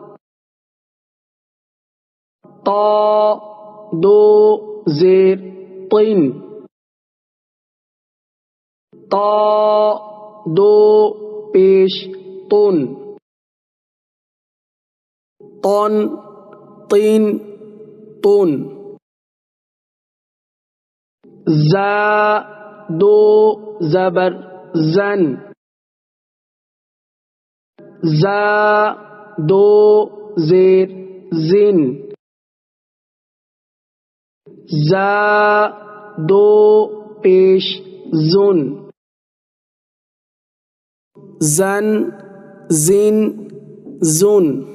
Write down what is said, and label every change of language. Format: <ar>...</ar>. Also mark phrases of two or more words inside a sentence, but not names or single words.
<ur>طا دو زیر طن، طا دو پیش طن، طن طین طن، زا دو زبر زن، زا دو زیر زن، زا دو پیش زن، زن زن زن،</ur>